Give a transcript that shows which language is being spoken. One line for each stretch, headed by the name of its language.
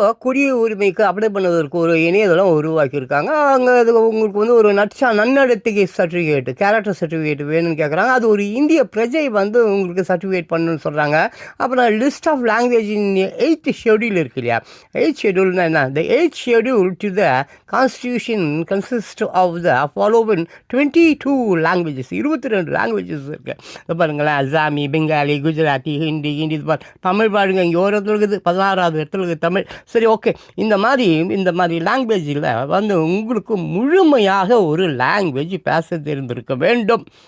Tamil: குடியுரிமைக்கு apply பண்ணுவதற்கு ஒரு இணையதளம் உருவாக்கியிருக்காங்க. அங்கே அது உங்களுக்கு ஒரு நன்னடத்தை சர்டிஃபிகேட், கேரக்டர் சர்டிஃபிகேட் வேணும்னு கேட்குறாங்க. அது ஒரு இந்திய பிரஜை உங்களுக்கு சர்டிஃபிகேட் பண்ணணும்னு சொல்கிறாங்க. அப்புறம் list of language in 8th schedule இருக்கு இல்லையா? 8th ஷெடியூல்னா என்ன?
English: The 8th schedule to the constitution consists of the following 22 languages.
Tamil: 22 languages இருக்குது. பாருங்களேன், அசாமி, பெங்காலி, குஜராத்தி, ஹிந்தி தமிழ் பாருங்க. இங்கே ஒரு இடத்துல இருக்குது, 16வது இடத்துல இருக்குது தமிழ். சரி, ஓகே. இந்த மாதிரி லாங்குவேஜில் உங்களுக்கு முழுமையாக ஒரு லாங்குவேஜ் பேச தெரிந்திருக்க வேண்டும்.